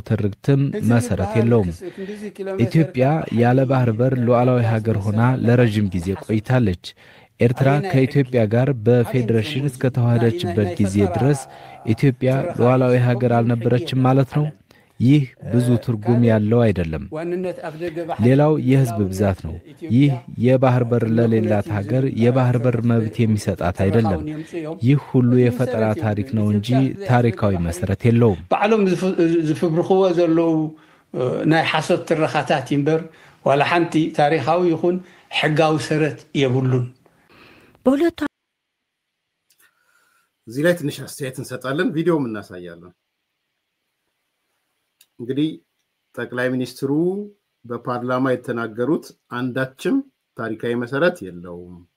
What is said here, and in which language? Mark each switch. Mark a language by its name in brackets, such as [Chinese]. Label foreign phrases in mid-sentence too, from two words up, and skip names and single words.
[Amharic] ትርክትም መሰረት የለውም። ኢትዮጵያ ያለ ባህር በር ሉዓላዊ ሀገር ሆና ለረጅም ጊዜ ቆይታለች። ኤርትራ ከኢትዮጵያ ጋር በፌዴሬሽን እስከ ተዋሃደችበት ጊዜ ድረስ ኢትዮጵያ ሉዓላዊ ሀገር አልነበረችም ማለት ነው። ይህ ብዙ ትርጉም ያለው አይደለም። ሌላው የህዝብ ብዛት ነው። ይህ የባህር በር ለሌላት ሀገር የባህር በር መብት የሚሰጣት አይደለም። ይህ ሁሉ የፈጠራ ታሪክ ነው እንጂ ታሪካዊ መሰረት የለውም። [Tigrinya] በዓለም ዝፍብርኽዎ ዘለው ናይ ሐሰት ትረኻታት ይንበር ወላ ሓንቲ ታሪካዊ ይኹን ሕጋዊ ሰረት የብሉን። [Amharic] በሁለቱ እዚህ ላይ ትንሽ አስተያየት እንሰጣለን፣ ቪዲዮም እናሳያለን። እንግዲህ ጠቅላይ ሚኒስትሩ በፓርላማ የተናገሩት አንዳችም ታሪካዊ መሰረት የለውም።